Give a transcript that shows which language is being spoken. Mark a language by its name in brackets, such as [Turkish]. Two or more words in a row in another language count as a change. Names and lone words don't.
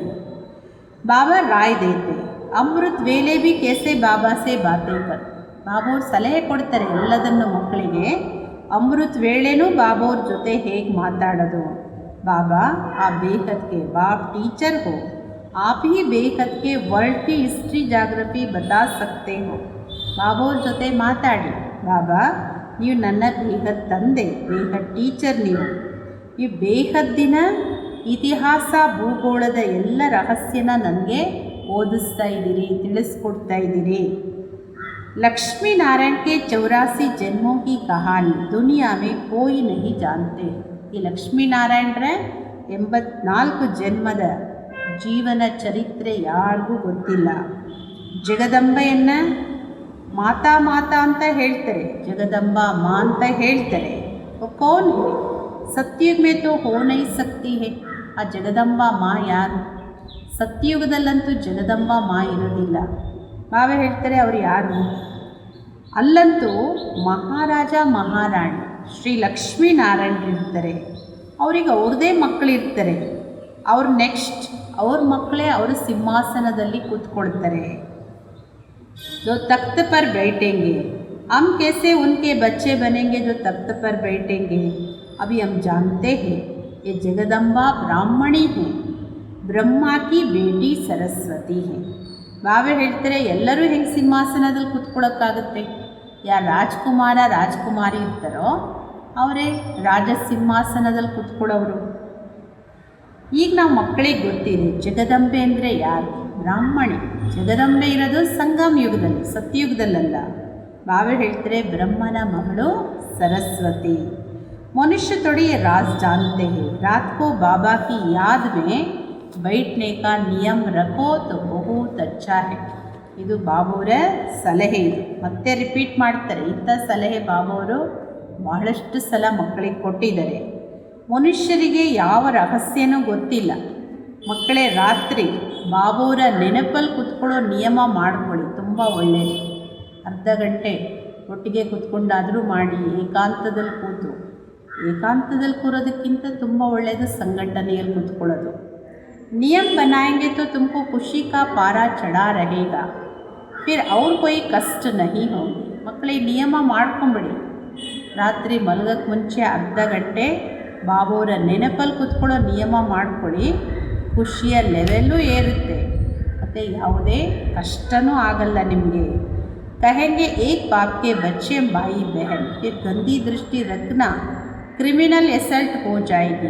[Hindi] बाबा राय देते अमृत वेले भी कैसे बाबा से बाते कर. [Kannada] ಬಾಬೋರು ಸಲಹೆ ಕೊಡ್ತಾರೆ ಎಲ್ಲದನ್ನು ಮಕ್ಕಳಿಗೆ. ಅಮೃತ್ ವೇಳೆನೂ ಬಾಬೋರ ಜೊತೆ ಹೇಗೆ ಮಾತಾಡೋದು. [Hindi] बाबा आ बेहद के बाप टीचर हो, आप ही ಬೇಹದ್ के ವರ್ಲ್ಡ್ की हिस्ट्री ಜಾಗ್ರಫಿ बता सकते हो. [Kannada] ಬಾಬೋರ ಜೊತೆ ಮಾತಾಡಿ, ಬಾಬಾ ನೀವು ನನ್ನ ಬೇಹದ್ ತಂದೆ, ಬೇಹದ್ ಟೀಚರ್ ನೀವು. ಈ ಬೇಹದ್ದಿನ ಇತಿಹಾಸ ಭೂಗೋಳದ ಎಲ್ಲ ರಹಸ್ಯನ ನನಗೆ ಓದಿಸ್ತಾ ಇದ್ದೀರಿ, ತಿಳಿಸ್ಕೊಡ್ತಾ ಇದ್ದೀರಿ. [Hindi] लक्ष्मी नारायण के 84 जन्मों की कहानी दुनिया में कोई नहीं जानते. [Kannada] ಈ ಲಕ್ಷ್ಮೀನಾರಾಯಣರ 84 ಜನ್ಮದ ಜೀವನ ಚರಿತ್ರೆ ಯಾರಿಗೂ ಗೊತ್ತಿಲ್ಲ. ಜಗದಂಬೆಯನ್ನು ಮಾತಾ ಅಂತ ಹೇಳ್ತಾರೆ, ಜಗದಂಬಾ ಮಾ ಅಂತ ಹೇಳ್ತಾರೆ. [Hindi] कौन है? सतयुग में तो हो नहीं सकती है. [Kannada] ಆ ಜಗದಂಬಾ ಮಾ ಯಾರು? ಸತ್ಯುಗದಲ್ಲಂತೂ ಜಗದಂಬಾ ಮಾ ಇರೋದಿಲ್ಲ. ಬಾಬಾ ಹೇಳ್ತಾರೆ ಅವ್ರು ಯಾರು? ಅಲ್ಲಂತೂ ಮಹಾರಾಜ ಮಹಾರಾಣಿ ಶ್ರೀ ಲಕ್ಷ್ಮೀನಾರಾಯಣರಿರ್ತಾರೆ. ಅವ್ರಿಗೆ ಅವ್ರದ್ದೇ ಮಕ್ಕಳಿರ್ತಾರೆ. ಅವ್ರು ನೆಕ್ಸ್ಟ್ ಅವ್ರ ಮಕ್ಕಳೇ ಅವರು ಸಿಂಹಾಸನದಲ್ಲಿ ಕೂತ್ಕೊಳ್ತಾರೆ. [Hindi] जो तख्त पर बैठेंगे, हम कैसे उनके बच्चे बनेंगे जो तख्त पर बैठेंगे. अभी हम जानते हैं ये जगदम्बा ब्राह्मणी है, ब्रह्मा की बेटी सरस्वती है. [Kannada] ಬಾಬಾ ಹೇಳ್ತಾರೆ ಎಲ್ಲರೂ ಹೆಂಗೆ ಸಿಂಹಾಸನದಲ್ಲಿ ಕೂತ್ಕೊಳ್ಳೋಕ್ಕಾಗುತ್ತೆ? ಯಾರು ರಾಜ್ಕುಮಾರಿ ಇರ್ತಾರೋ ಅವರೇ ರಾಜ ಸಿಂಹಾಸನದಲ್ಲಿ ಕೂತ್ಕೊಳ್ಳೋರು. ಈಗ ನಾವು ಮಕ್ಕಳಿಗೆ ಗೊತ್ತಿದೆ ಜಗದಂಬೆ ಅಂದರೆ ಯಾರು? ಬ್ರಾಹ್ಮಣಿ. ಜಗದಂಬೆ ಇರೋದು ಸಂಗಮ ಯುಗದಲ್ಲಿ, ಸತ್ಯುಗದಲ್ಲ. ಬಾಬಾ ಹೇಳ್ತಾರೆ ಬ್ರಹ್ಮನ ಮಗಳು ಸರಸ್ವತಿ. [Hindi] ಮನುಷ್ಯ थोड़ी ये राज जानते हैं. रात को बाबा की याद में बैठने का नियम रखो तो बहुत अच्छा है. [Kannada] ಇದು ಬಾಬೋರ ಸಲಹೆ. ಇದು ಮತ್ತೆ ರಿಪೀಟ್ ಮಾಡ್ತಾರೆ. ಇಂಥ ಸಲಹೆ ಬಾಬೋರು ಬಹಳಷ್ಟು ಸಲ ಮಕ್ಕಳಿಗೆ ಕೊಟ್ಟಿದ್ದಾರೆ. ಮನುಷ್ಯರಿಗೆ ಯಾವ ರಹಸ್ಯನೂ ಗೊತ್ತಿಲ್ಲ. ಮಕ್ಕಳೇ ರಾತ್ರಿ ಬಾಬೋರ ನೆನಪಲ್ಲಿ ಕೂತ್ಕೊಳ್ಳೋ ನಿಯಮ ಮಾಡ್ಕೊಳ್ಳಿ, ತುಂಬ ಒಳ್ಳೆಯದು. ಅರ್ಧ ಗಂಟೆ ಒಟ್ಟಿಗೆ ಕೂತ್ಕೊಂಡಾದರೂ ಮಾಡಿ. ಏಕಾಂತದಲ್ಲಿ ಕೂರೋದಕ್ಕಿಂತ ತುಂಬ ಒಳ್ಳೆಯದು ಸಂಘಟನೆಯಲ್ಲಿ ಕೂತ್ಕೊಳ್ಳೋದು. [Hindi] नियम बनाएंगे तो तुमको खुशी का पारा चढ़ा रहेगा, फिर और कोई कष्ट नहीं होगी. [Kannada] ಮಕ್ಕಳೇ ನಿಯಮ ಮಾಡ್ಕೊಂಬಿಡಿ. ರಾತ್ರಿ ಮಲಗಕ್ಕೆ ಮುಂಚೆ ಅರ್ಧ ಗಂಟೆ ಬಾಬೋರ ನೆನಪಲ್ಲಿ ಕೂತ್ಕೊಳ್ಳೋ ನಿಯಮ ಮಾಡ್ಕೊಳ್ಳಿ. ಖುಷಿಯ ಲೆವೆಲ್ಲೂ ಏರುತ್ತೆ ಮತ್ತು ಯಾವುದೇ ಕಷ್ಟನೂ ಆಗಲ್ಲ ನಿಮಗೆ. [Hindi] कहेंगे एक बाप के बच्चे भाई बहन फिर गंदी दृष्टि रखना [English] criminal assault [Hindi] हो जाएगी.